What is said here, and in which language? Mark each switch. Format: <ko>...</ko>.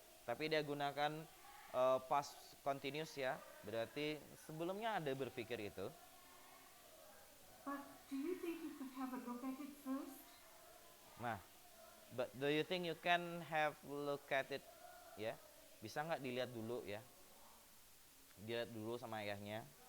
<id>Tapi dia gunakan past continuous ya, berarti sebelumnya ada berpikir itu.</id> <en>But do you think you could have a look at it first? Nah, but do you think you can have look at it?</en> <id>Ya, bisa nggak dilihat dulu ya? Dilihat dulu sama ayahnya.</id>